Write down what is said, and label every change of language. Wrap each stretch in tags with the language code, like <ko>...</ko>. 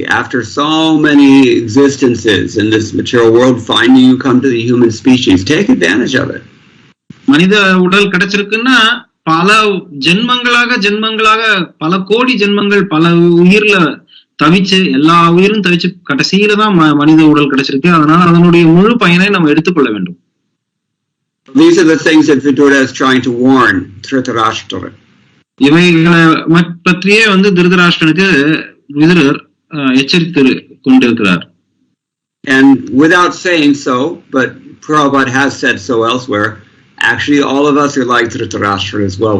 <en>After so many existences in this material world, finally you come to the human species. Take advantage of it.</en> <ta>மனித உடல் கிடைச்சிருக்குன்னா பல ஜென்மங்களாக பல கோடி ஜென்மங்கள் பல உயிர்ல தவிச்சு எல்லா உயிரும் தவிச்சு கடைசியில தான் மனித உடல் கிடைச்சிருக்கு. அதனால அதனுடைய முழு பயனை நம்ம எடுத்துக்கொள்ள வேண்டும்.</ta> <en>These are the things that Vidura is trying to warn Dhritarashtra.</en> <ta>இவைகளை பற்றியே வந்து திருதராஷ்டிரனுக்கு விதுரர் எச்சரித்து கொண்டிருக்கிறார்.</ta> <en>And without saying so, but Prabhupada has said so elsewhere, actually all of us are like Dhritarashtra as well.</en>